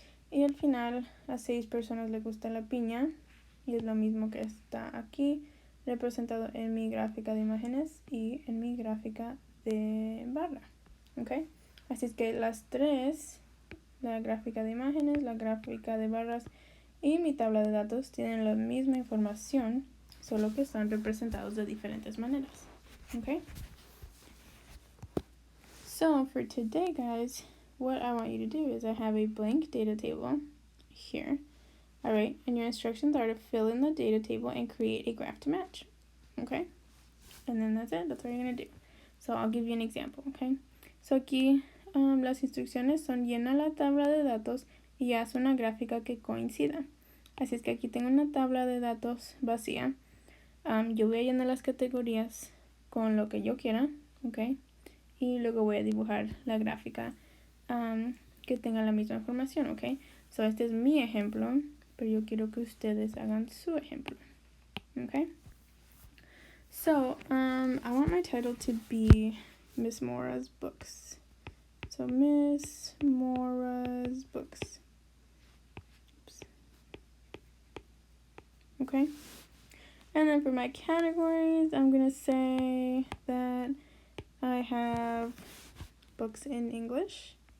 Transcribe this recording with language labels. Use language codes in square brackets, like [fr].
[es] Y al final a 6 personas les gusta la piña y es lo mismo que está aquí representado en mi gráfica de imágenes y en mi gráfica de barra. ¿Okay? Así es que las tres, la gráfica de imágenes, la gráfica de barras y mi tabla de datos tienen la misma información, solo que están representados de diferentes maneras. [en] Okay? So for today, guys, what I want you to do is I have a blank data table here. Alright, and your instructions are to fill in the data table and create a graph to match. Okay? And then that's it. That's what you're going to do. So I'll give you an example. Okay? [es] So aquí las instrucciones son llena la tabla de datos y haz una gráfica que coincida. Así es que aquí tengo una tabla de datos vacía. Yo voy a llenar las categorías con lo que yo quiera, ¿ok? Y luego voy a dibujar la gráfica que tenga la misma información, ¿ok? So este es mi ejemplo, pero yo quiero que ustedes hagan su ejemplo, ¿ok? [en] So, I want my title to be Miss Mora's Books. So Miss Mora's Books. Oops. Okay. And then for my categories, I'm going to say that I have books in English.